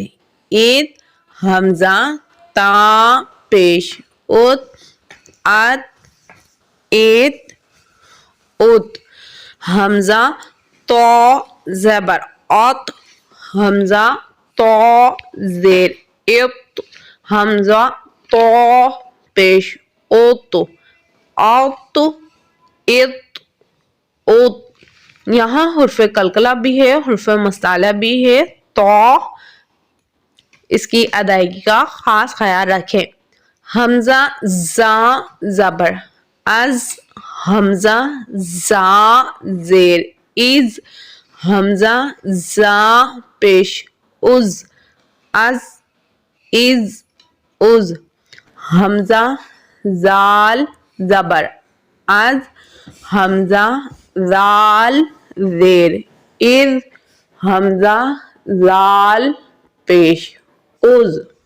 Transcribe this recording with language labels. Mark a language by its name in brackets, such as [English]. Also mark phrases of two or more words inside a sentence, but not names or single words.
[Urdu] ات، حمزہ تا پیش ات، ات ات ات، حمزہ تو زبر ات، حمزہ تو زیر ات، حمزہ تو پیش ات، ات ات ات۔ یہاں حرف قلقلہ بھی ہے، حرف مستعلیٰ بھی ہے، تو اس کی ادائیگی کا خاص خیال رکھیں۔ حمزہ زا زبر از، حمزہ زا زیر از، حمزہ زا پیش از، از از از، حمزہ زال زبر از، حمزہ زال زیر از، حمزہ زال پیش از،